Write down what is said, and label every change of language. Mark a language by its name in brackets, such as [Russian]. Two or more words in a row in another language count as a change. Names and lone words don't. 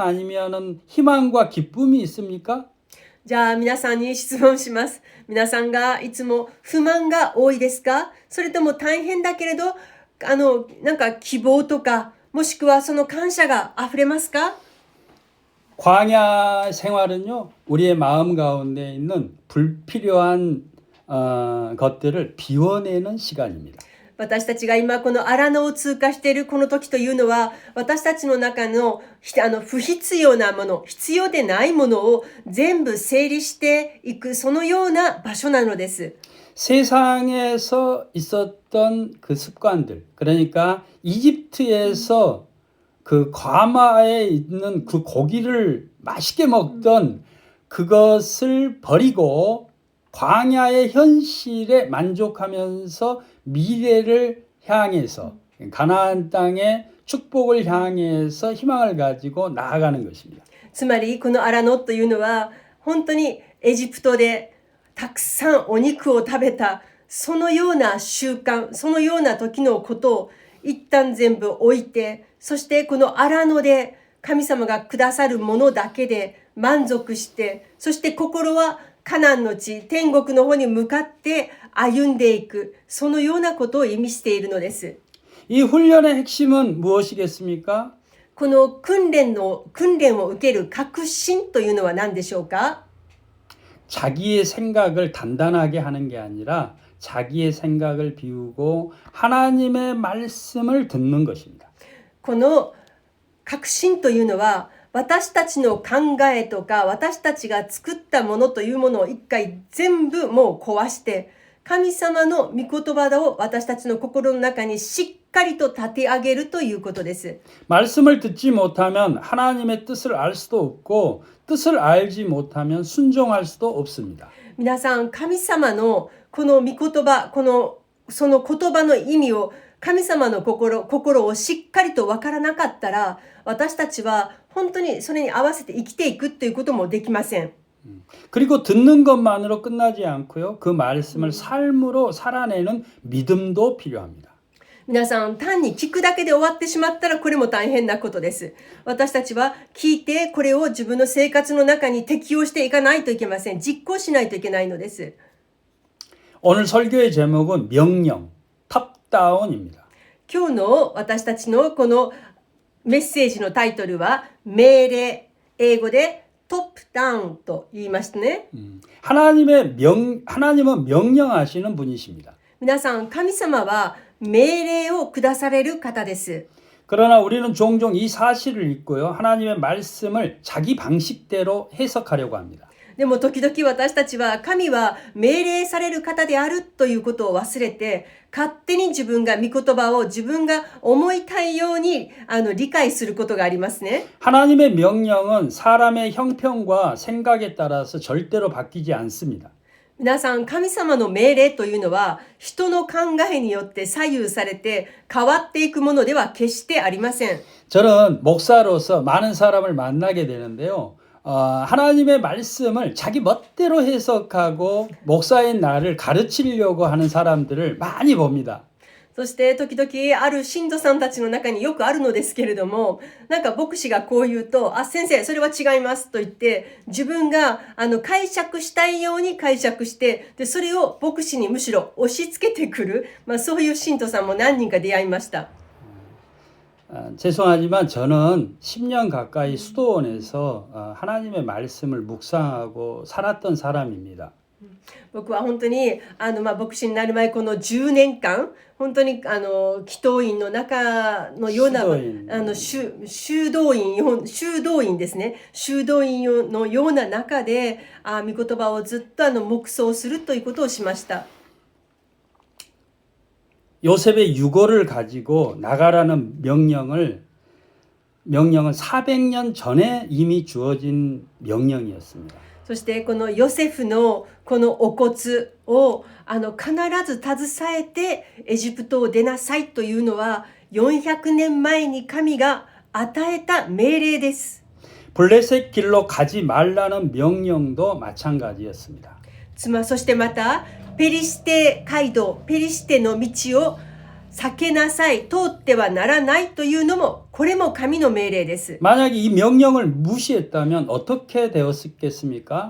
[Korean] 아니면은 희망과 기쁨이 있습니까? [Japanese] じゃあ皆さんに質問します。皆さんがいつも不満が多いですか？それとも大変だけれど、なんか希望とか、もしくはその感謝が溢れますか？ [Korean] 광야 생활은요, 우리의 마음 가운데 있는 불필요한 것들을 비워내는 시간입니다. [Japanese] 私たちが今この荒野を通過しているこの時というのは、私たちの中の不必要なもの、必要でないものを全部整理していく、そのような場所なのです。 [Korean] 세상에서 있었던 그 습관들, 그러니까 이집트에서 그 과마에 있는 그 고기를 맛있게 먹던 그것을 버리고 광야의 현실에 만족하면서 미래를 향해서 가나안 땅의 축복을 향해서 희망을 가지고 나아가는 것입니다. [Japanese] つまりこの荒野というのは本当にエジプトでたくさんお肉を食べたそのような習慣、そのような時のことを一旦全部置いて、そしてこの荒野で神様がくださるものだけで満足して、そして心はカナンの地、天国の方に向かって歩んでいく、そのようなことを意味しているのです。 [Korean] 이 훈련의 핵심은 무엇이겠습니까? [Japanese] この訓練を受ける確信というのは何でしょうか？ [Korean] 자기의 생각을 단단하게 하는 게 아니라 자기의 생각을 비우고 하나님의 말씀을 듣는 것입니다. [Japanese] この確信というのは私たちの考えとか私たちが作ったものというものを一回全部もう壊して、 神様の御言葉を私たちの心の中にしっかりと立て上げるということです。 [Korean] 말씀을 듣지 못하면 하나님의 뜻을 알 수도 없고 뜻을 알지 못하면 순종할 수도 없습니다. [Japanese] 皆さん、神様のこの御言葉、その言葉の意味を、神様の心をしっかりと分からなかったら、私たちは本当にそれに合わせて生きていくということもできません。 [Korean] 그리고 듣는 것만으로 끝나지 않고요. 그 말씀을 삶으로 살아내는 믿음도 필요합니다. [Japanese] 皆さん、単に聞くだけで終わってしまったらこれも大変なことです。私たちは聞いてこれを自分の生活の中に適用していかないといけません。実行しないといけないのです。 [Korean] 오늘 설교의 제목은 명령, 탑다운입니다. [Japanese] 今日の私たちのこのメッセージのタイトルは命令、英語でトップダウンと言いましたね。 [Korean] 하나님은 명령하시는 분이십니다. [Japanese] 皆さん、神様は命令を下される方です。 [Korean] 그러나 우리는 종종 이 사실을 잊고요. 하나님의 말씀을 자기 방식대로 해석하려고 합니다. [Japanese] でも時々私たちは神は命令される方であるということを忘れて、勝手に自分が御言葉を自分が思いたいように理解することがありますね。 [Korean] 하나님의 명령은 사람의 형편과 생각에 따라서 절대로 바뀌지 않습니다. [Japanese] 皆さん、神様の命令というのは人の考えによって左右されて変わっていくものでは決してありません。 [Korean] 저는 목사로서 많은 사람을 만나게 되는데요. 하나님의 말씀을 자기 멋대로 해석하고 목사인 나를 가르치려고 하는 사람들을 많이 봅니다. [Japanese] そして時々ある信徒さんたちの中によくあるのですけれども、なんか牧師がこう言うと、先生それは違いますと言って自分が解釈したいように解釈して、でそれを牧師にむしろ押し付けてくる、そういう信徒さんも何人か出会いました。 [Korean] 죄송하지만 저는 10년 가까이 수도원에서 하나님의 말씀을 묵상하고 살았던 사람입니다. [Japanese] 僕は本当に牧師になる前この10年間本当に祈祷院の中のような修道院ですね、修道院のような中で御言葉をずっと黙想するということをしました。 [Korean] 요셉의 유고를 가지고 나가라는 명령은 400년 전에 이미 주어진 명령이었습니다. [Japanese] そしてこのヨセフのこのお骨を必ず携えてエジプトを出なさいというのは400年前に神が与えた命令です。 [Korean] 블레셋 길로 가지 말라는 명령도 마찬가지였습니다. [Japanese] そしてまたペリシテ街道、ペリシテの道を避けなさい、通ってはならないというのもこれも神の命令です。 [Korean] 만약에 이 명령을 무시했다면 어떻게 되었겠습니까?